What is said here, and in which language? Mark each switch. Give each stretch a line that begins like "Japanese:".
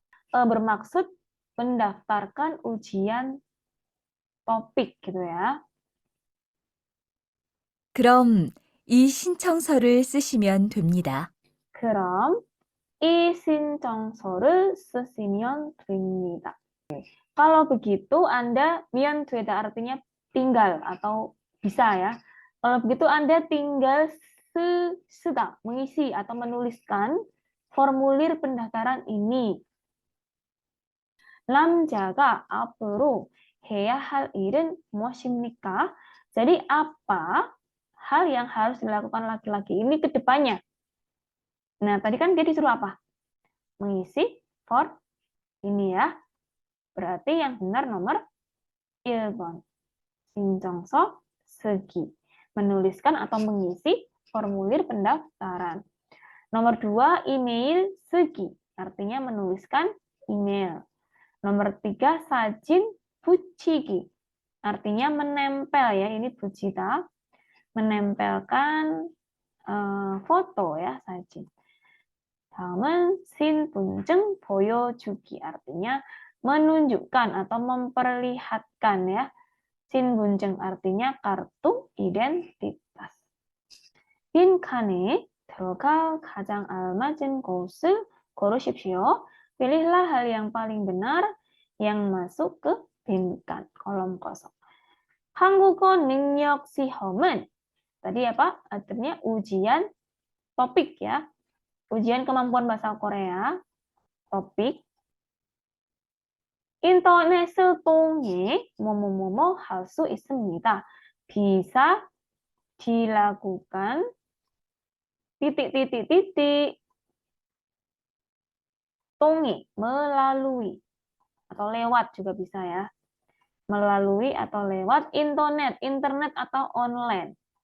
Indonesian: Bermaksud mendaftarkan ujian topik gitu ya.
Korean: 그럼 이 신청서를 쓰시면 됩니다. 그럼 이 신청서를 쓰시면 됩니다.
Indonesian: Kalau begitu Anda 미연 되다 artinya tinggal atau bisa ya. Kalau begitu Anda tinggal sedang mengisi atau menuliskan formulir pendaftaran ini.
Korean: 남자가 앞으로 해야 할 일은 무엇입니까?
Indonesian: Jadi apa hal yang harus dilakukan laki-laki ini ke depannya? Nah, tadi kan dia disuruh apa? Mengisi form ini ya. Berarti yang benar nomor 1번.
Korean: 신청서 쓰기.
Indonesian: Menuliskan atau mengisi formulir pendaftaran. Nomor 2, email 쓰기. Artinya menuliskan email. Nomor 3, 사진 붙이기. Artinya menempel ya. Ini 붙이다. Menempelkan foto ya, 사진.
Korean: 다음은 신분증 보여주기.
Indonesian: Artinya menunjukkan atau memperlihatkan ya. 신분증 artinya kartu identitas.
Korean: 빈칸에 들어갈 가장 알맞은 곳을 고르십시오.
Indonesian: Pilihlah hal yang paling benar yang masuk ke 빈칸, kolom kosong.
Korean: 한국어 능력 시험은 tadi apa?
Indonesian: Artinya ujian topik ya. Ujian kemampuan bahasa Korea, topik.
Korean: 인터넷을 통해 뭐뭐뭐뭐 할 수 있습니다.
Indonesian: bisa dilakukan titik 통해 melalui atau lewat juga bisa ya. Melalui atau lewat internet atau online.